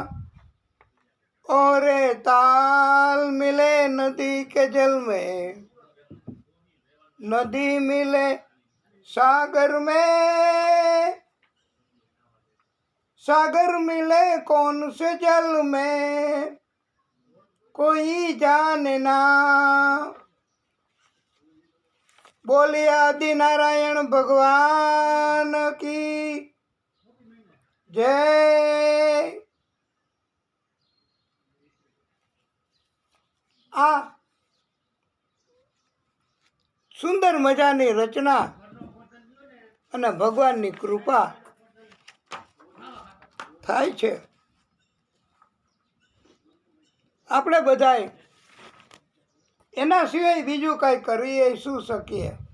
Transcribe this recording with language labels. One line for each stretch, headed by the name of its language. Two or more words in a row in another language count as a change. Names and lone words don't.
Hindi: और ताल मिले नदी के जल में, नदी मिले सागर में, सागर मिले कौन से जल में, कोई जाने ना। बोलिए आदि नारायण भगवान की जय।
Gujarati: આ સુંદર મજાની રચના અને ભગવાનની કૃપા થાય છે. આપણે બધાય એના સિવાય બીજું કાંઈ કરીએ શું શકીએ?